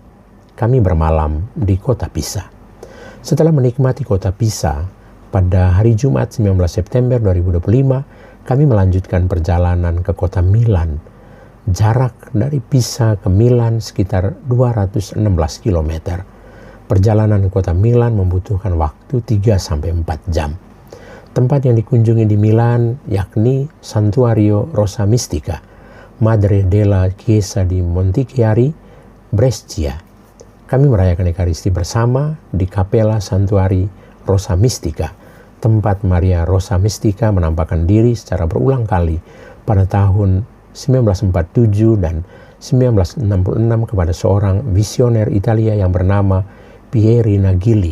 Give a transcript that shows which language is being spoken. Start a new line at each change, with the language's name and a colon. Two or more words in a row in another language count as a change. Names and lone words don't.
Indonesian: Kami bermalam di kota Pisa. Setelah menikmati kota Pisa, pada hari Jumat 19 September 2025, kami melanjutkan perjalanan ke kota Milan. Jarak dari Pisa ke Milan sekitar 216 km. Perjalanan ke kota Milan membutuhkan waktu 3-4 jam. Tempat yang dikunjungi di Milan yakni Santuario Rosa Mistica, Madre della Chiesa di Montichiari, Brescia. Kami merayakan Ekaristi bersama di Kapela Santuari Rosa Mistica, tempat Maria Rosa Mistica menampakkan diri secara berulang kali pada tahun 1947 dan 1966 kepada seorang visioner Italia yang bernama Pierina Gili.